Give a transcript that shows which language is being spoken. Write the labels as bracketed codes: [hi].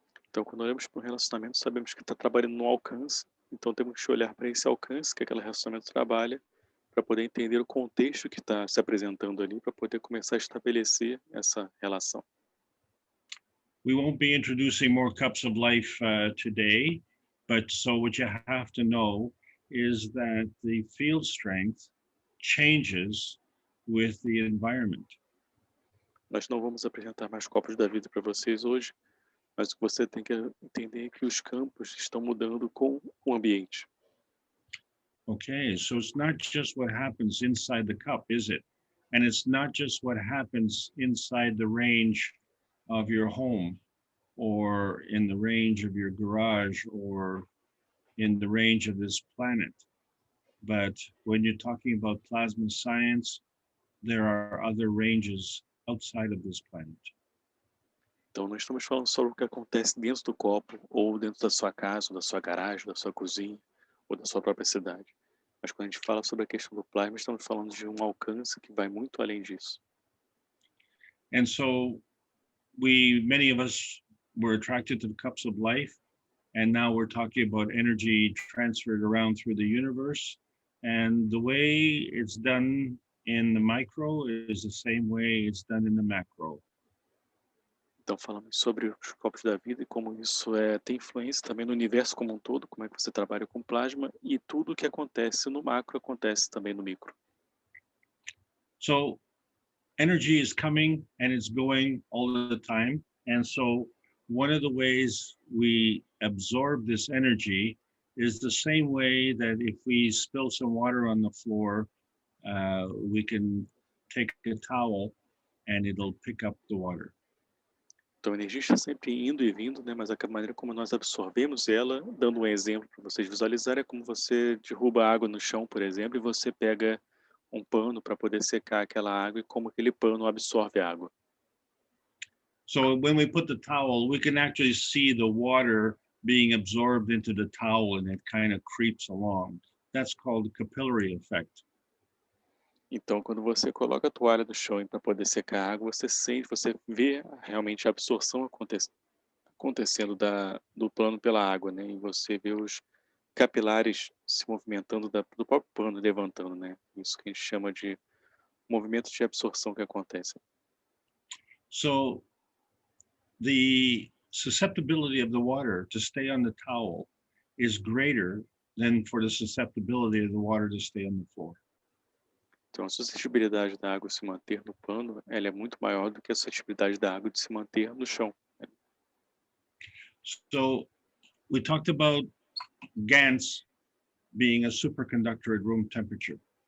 [pt] Então, quando olhamos para um relacionamento, sabemos que está trabalhando no alcance, então temos que olhar para esse alcance que aquele relacionamento trabalha, para poder entender o contexto que está se apresentando ali, para poder começar a estabelecer essa relação. [en] We won't be introducing more cups of life today, but so what you have to know is that the field strength changes with the environment. [pt] Nós não vamos apresentar mais copos da vida para vocês hoje, mas o que você tem que entender é que os campos estão mudando com o ambiente. [en] Okay, so it's not just what happens inside the cup, is it? And it's not just what happens inside the range of your home or in the range of your garage or in the range of this planet. But when you're talking about plasma science, there are other ranges outside of this planet. [pt] Então, não estamos falando sobre o que acontece dentro do copo, ou dentro da sua casa, ou da sua garagem, da sua cozinha, ou da sua própria cidade. Mas quando a gente fala sobre a questão do plasma, estamos falando de um alcance que vai muito além disso. [en] And so many of us were attracted to the cups of life, and now we're talking about energy transferred around through the universe. And the way it's done in the micro is the same way it's done in the macro. [pt] Então, falamos sobre os copos da vida e como isso tem influência também no universo como um todo, como é que você trabalha com plasma, e tudo o que acontece no macro acontece também no micro. [en] So energy is coming and it's going all the time. And so one of the ways we absorb this energy is the same way that if we spill some water on the floor, we can take a towel and it'll pick up the water. [pt] Então, a energia está sempre indo e vindo, né? Mas a maneira como nós absorvemos ela, dando um exemplo para vocês visualizarem, é como você derruba água no chão, por exemplo, e você pega um pano para poder secar aquela água e como aquele pano absorve a água. [en] So when we put the towel, we can actually see the water being absorbed into the towel and it kind of creeps along. That's called the capillary effect. [pt] Então, quando você coloca a toalha no chão para poder secar a água, você sente, você vê realmente a absorção acontecendo do pano pela água, né? E você vê os capilares se movimentando do próprio pano, levantando, né? Isso que a gente chama de movimento de absorção que acontece. [en] So the susceptibility of the water to stay on the towel is greater than for the susceptibility of the water to stay on the floor. [pt] Então, a suscetibilidade da água se manter no pano, ela é muito maior do que a suscetibilidade da água de se manter no chão. [en] So we talked about GaNs being a superconductor at room temperature.